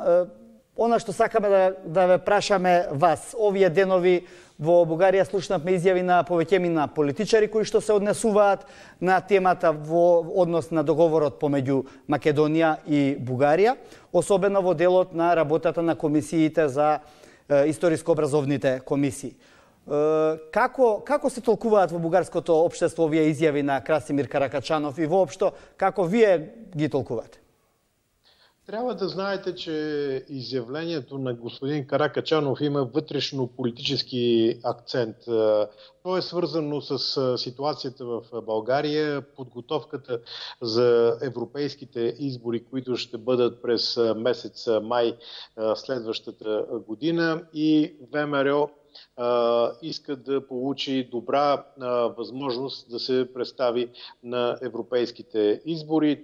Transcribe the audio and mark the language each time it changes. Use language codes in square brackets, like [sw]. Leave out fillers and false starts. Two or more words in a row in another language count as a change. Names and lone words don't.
[mk] Она што сакаме да ве прашаме вас, овие денови во Бугарија слушнавме изјави на повеќемина политичари кои што се однесуваат на темата во однос на договорот помеѓу Македонија и Бугарија, особено во делот на работата на комисиите за историско-образовните комисии. Како се толкуваат во бугарското општество овие изјави на Красимир Каракачанов и воопшто како вие ги толкувате? [bg] Трябва да знаете, че изявлението на господин Каракачанов има вътрешно-политически акцент. То е свързано с ситуацията в България, подготовката за европейските избори, които ще бъдат през месец май следващата година, и ВМРО иска да получи добра възможност да се представи на европейските избори.